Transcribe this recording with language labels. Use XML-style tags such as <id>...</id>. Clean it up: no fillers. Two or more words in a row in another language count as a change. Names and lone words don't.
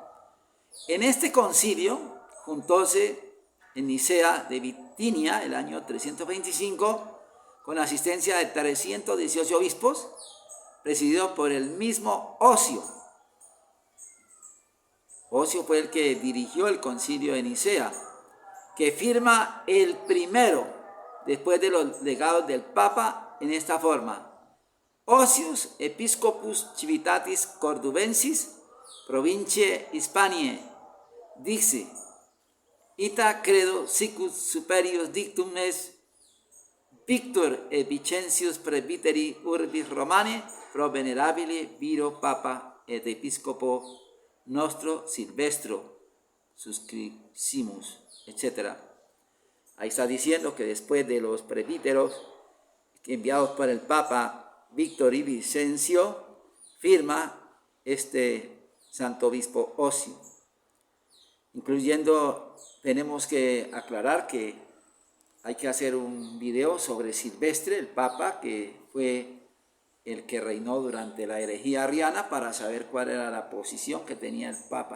<es>En este concilio juntóse en Nicea de Bitinia, el año 325, con asistencia de 318 obispos, presidido por el mismo Ocio. Ocio fue el que dirigió el concilio de Nicea, que firma el primero, después de los legados del Papa, en esta forma:</es> <la>Ocius Episcopus Civitatis Cordubensis, Provinciae Hispaniae,</la> <es>dice:</es> <la>Ita credo sicus superius dictum est Victor et Vicentius presbiteri urbis Romane pro venerabile viro Papa et Episcopo nostro Silvestro suscripsimus, etc.</la> <es>Ahí está diciendo que después de los presbíteros enviados por el Papa Víctor y Vicencio, firma este santo obispo Ocio. Incluyendo, tenemos que aclarar que hay que hacer un video sobre Silvestre, el Papa, que fue el que reinó durante la herejía arriana, para saber cuál era la posición que tenía el Papa.</es>